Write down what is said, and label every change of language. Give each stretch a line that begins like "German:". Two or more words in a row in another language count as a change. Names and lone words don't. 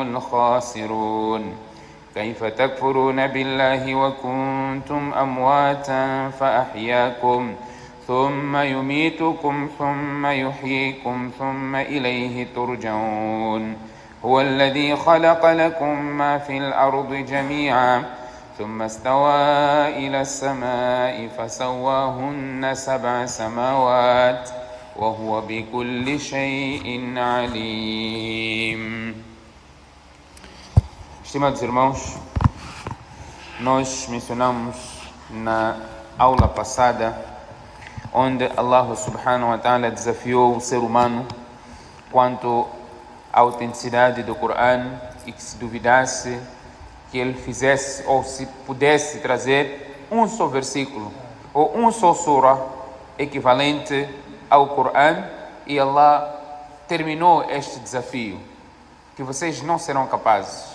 Arabic: الخاسرون كيف تكفرون بالله وكنتم أمواتا فأحياكم ثم يميتكم ثم يحييكم ثم إليه ترجعون هو الذي خلق لكم ما في الأرض جميعا ثم استوى إلى السماء فسواهن 7 سماوات وهو بكل شيء عليم.
Portuguese: Estimados irmãos, nós mencionamos na aula passada onde Allah
Arabic: سبحانه وتعالى
Portuguese: desafiou o ser humano quanto à autenticidade do Coran e que se duvidasse que ele fizesse ou se pudesse trazer um só versículo ou um só surah equivalente ao Coran, e Allah terminou este desafio, que vocês não serão capazes.